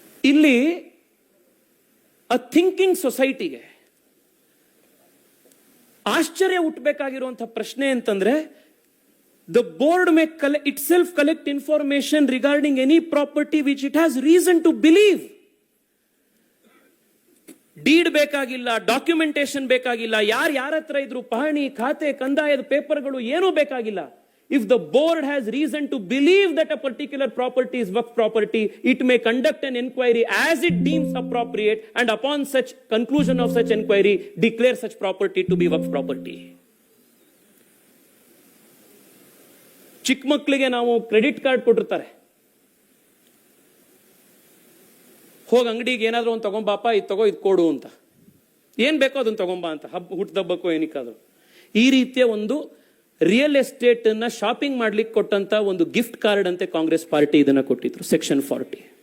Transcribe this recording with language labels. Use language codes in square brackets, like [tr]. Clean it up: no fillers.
[kn] ಇಲ್ಲಿ a thinking society-ಗೆ ಆಶ್ಚರ್ಯ ಹುಟ್ಟಬೇಕಾಗಿರುವಂತಹ ಪ್ರಶ್ನೆ ಅಂತಂದ್ರೆ, [en] the board may itself collect information regarding any property which it has reason to believe. [kn] Deed ಬೇಕಾಗಿಲ್ಲ, documentation ಬೇಕಾಗಿಲ್ಲ, ಯಾರ ಹತ್ರ ಇದ್ರು ಪಹಣಿ, ಖಾತೆ, ಕಂದಾಯದ ಪೇಪರ್ಗಳು ಏನೂ ಬೇಕಾಗಿಲ್ಲ. [en] If the board has reason to believe that a particular property is Waqf property, it may conduct an inquiry as it deems appropriate, and upon such conclusion of such inquiry, declare such property to be Waqf property. [kn] ಚಿಕ್ಕ ಮಕ್ಕಳಿಗೆ ನಾವು credit card ಕೊಟ್ಟಿರ್ತಾರೆ, ಹೋಗಿ ಅಂಗಡಿಗೆ ಏನಾದ್ರು ಒಂದು ತಗೊಂಬಾಪ, ಇದು ತಗೋ, ಇದು ಕೊಡು ಅಂತ, ಏನ್ ಬೇಕೋ ಅದನ್ನ ತಗೊಂಬಾ ಅಂತ, ಹುಟ್ಟದಬ್ಬಕ್ಕೋ ಏನಕ್ಕಾದ್ರು. ಈ ರೀತಿಯ ಒಂದು ರಿಯಲ್ ಎಸ್ಟೇಟ್ ಅನ್ನ ಶಾಪಿಂಗ್ ಮಾಡ್ಲಿಕ್ಕೆ ಕೊಟ್ಟಂತ ಒಂದು ಗಿಫ್ಟ್ ಕಾರ್ಡ್ ಅಂತೆ ಕಾಂಗ್ರೆಸ್ ಪಾರ್ಟಿ ಇದನ್ನ ಕೊಟ್ಟಿದ್ರು, ಸೆಕ್ಷನ್ 40.